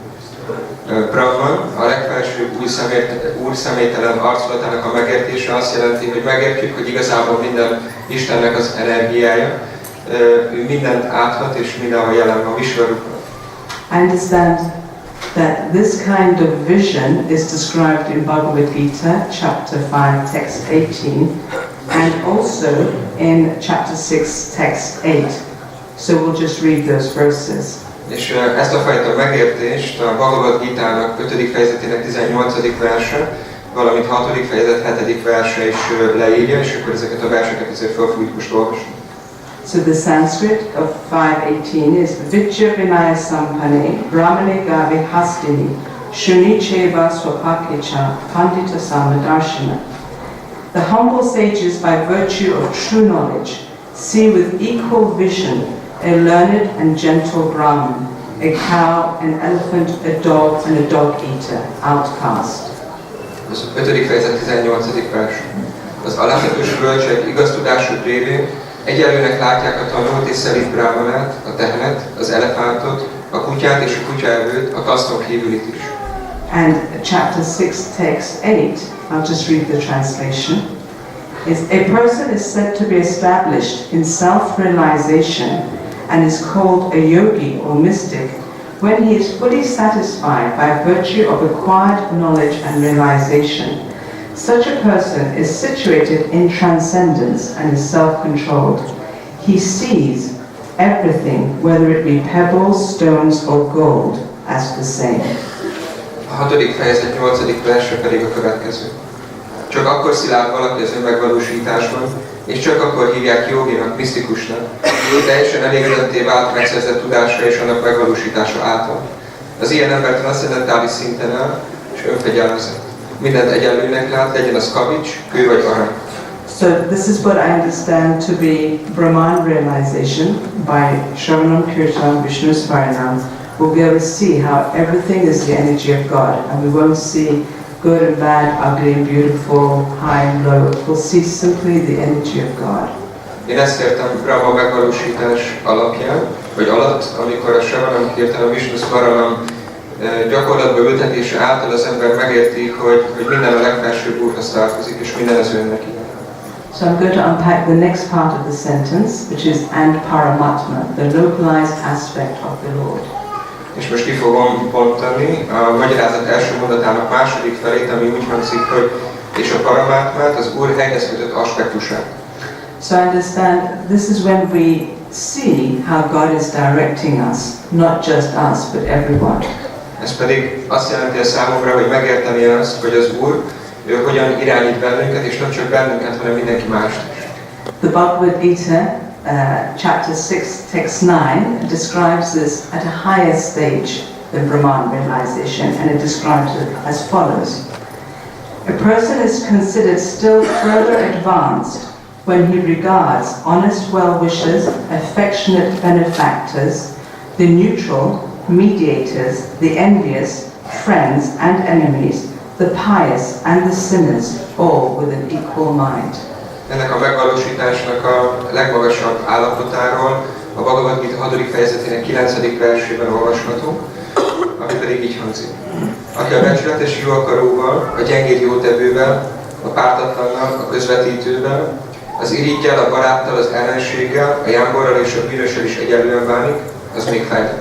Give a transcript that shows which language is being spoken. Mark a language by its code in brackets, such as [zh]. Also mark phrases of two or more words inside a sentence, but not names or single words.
[hu] Brahman, a legfelsőbb úr személytelen arculatának a megértése azt jelenti, hogy megértjük, hogy igazából minden Istennek az energiája, ő mindent áthat és mindenhol jelen van, Vishvarupa. [en] I understand that this kind of vision is described in Bhagavad Gita, chapter 5, text 18, and also in chapter 6, text 8. So we'll just read those verses. [hu] És ezt a fajta megértést a Bhagavad Gita-nak 5. fejezetének 18. verse, valamint 6. fejezet 7. verse is leírja, és akkor ezeket a verseket azért fel fogjuk most olvasni. [en] So the Sanskrit of 5:18 is [sa] Viccha Vinaya Sampane Brahmane Gavi Hastini Shunicheva Swapakicha Pandita Samadarshana. [en] The humble sages, by virtue of true knowledge, see with equal vision a learned and gentle Brahman, a cow, an elephant, a dog, and a dog-eater, outcast. [hu] Az 5. fejezet 18. vers. Az alázatos bölcsek igaz tudásuk révén egyenlőnek látják a tanult és szelíd brámanát, a tehenet, az elefántot, a kutyát és a kutyaevőt, a kaszton kívülit is. [en] And chapter 6, text 8, I'll just read the translation, is a person is said to be established in self-realization and is called a yogi or mystic when he is fully satisfied by virtue of acquired knowledge and realization. Such a person is situated in transcendence and is self-controlled. He sees everything, whether it be pebbles, stones or gold, as the same. [hu] A 6. fejezet 8. verse pedig a következő. Csak akkor szilárd valaki az önmegvalósításban, és csak akkor hívják joginak, misztikusnak, hogy teljesen elégedetté vált megszerzett tudásra és annak megvalósítása által. Az ilyen ember transzcendentális szinten áll, és önfegyelmezett. Mindent egyenlőnek lát, legyen az kavics, kő vagy arany. [en] So this is what I understand to be Brahman realization by [sa] Shravanam, Kirtanam, Vishnu Smaranam. [en] We'll be able to see how everything is the energy of God, and we won't see good and bad, ugly and beautiful, high and low. We'll see simply the energy of God. [hu] Én ezt értem Brahma megvalósítás alapján, vagy alatt, amikor a [sa] Shravanam, Kirtanam, Vishnu Smaranam [hu] gyakorlatba ültetése által az ember megérti, hogy minden a legfelsőbb úrhoz tartozik, és minden az önnek. [en] So I'm going to unpack the next part of the sentence, which is and Paramatma, the localized aspect of the Lord. [hu] És most ki fogom bontani a magyarázat első mondatának második felét, ami úgy hangzik, hogy és a Paramátmát, az Úr helyhez kötött aspektusát. [en] So I understand this is when we see how God is directing us, not just us, but everyone. [hu] Ez pedig azt jelenti a számomra, hogy megérteni azt, hogy az Úr, ő hogyan irányít bennünket, és nem csak bennünket, hanem mindenki mást is. [en] The Bhagavad Gita, chapter 6, text 9, describes this at a higher stage than Brahman realization, and it describes it as follows. A person is considered still further advanced when he regards honest well-wishers, affectionate benefactors, the neutral, mediators, the envious, friends and enemies, the pious and the sinners, all with an equal mind. [hu] Ennek a megvalósításnak a legmagasabb állapotáról a Bhagavad Gita 6. fejezetének 9. versében olvashatunk, ami pedig így hangzik. Aki a becsületes jó akaróval, a gyengéd jótevővel, a pártatlannal, a közvetítővel, az iriggyel, a baráttal, az ellenséggel, a jámborral és a bűnössel is egyenlően bánik, az még fejlett.